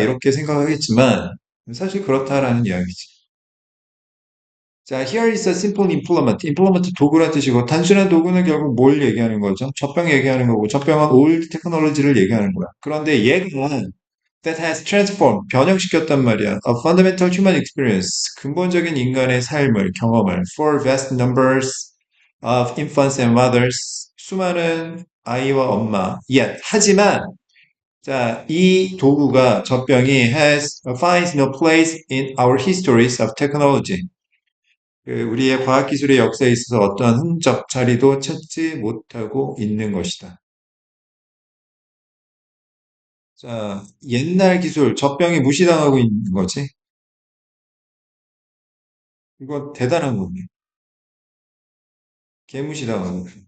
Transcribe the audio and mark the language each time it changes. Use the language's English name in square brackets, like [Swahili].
[Korean] 이렇게 생각하겠지만 사실 그렇다라는 이야기지. [English] 자, here is a simple implement. [Korean] implement 도구란 뜻이고 단순한 도구는 결국 뭘 얘기하는 거죠? 젖병 얘기하는 거고 젖병은 old technology를 얘기하는 거야. 그런데 얘가 [English] that has transformed [Korean] 변형시켰단 말이야. [English] A fundamental human experience [Korean] 근본적인 인간의 삶을 경험을 [English] for vast numbers of infants and mothers [Korean] 수많은 아이와 엄마. [English] Yet [Korean] 하지만 자, 이 도구가 젖병이 [English] finds no place in our histories of technology. [Korean] 우리의 과학기술의 역사에 있어서 어떠한 흔적, 자리도 찾지 못하고 있는 것이다. 자, 옛날 기술, 젖병이 무시당하고 있는 거지. 이거 대단한 거네. 개무시당하고.